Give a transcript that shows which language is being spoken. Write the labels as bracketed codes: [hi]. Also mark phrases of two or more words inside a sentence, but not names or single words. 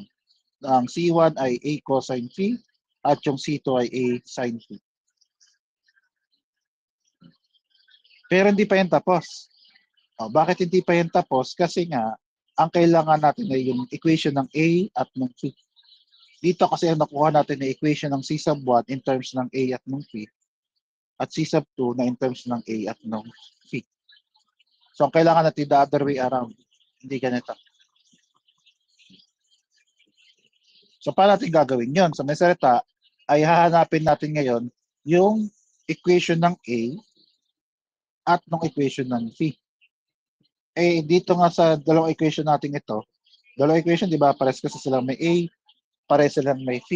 [tl] Ang C1 ay A cosine phi at yung C2 ay A sin phi. Pero hindi pa yan tapos. Bakit hindi pa yan tapos? Kasi nga, ang kailangan natin ay yung equation ng A at ng phi. Dito kasi ang nakuha natin na equation ng C sub 1 [en] in terms [tl] ng A at ng phi at C sub 2 na [en] in terms [tl] ng A at ng phi. So, ang kailangan natin [en] the other way around. [tl] Hindi ganito. So, paano natin gagawin yun? So, may salita ay hahanapin natin ngayon yung equation ng A at ng equation ng phi. Dito nga sa dalawang equation natin ito, dalawang equation, di ba, pares kasi silang may A, pares silang may phi.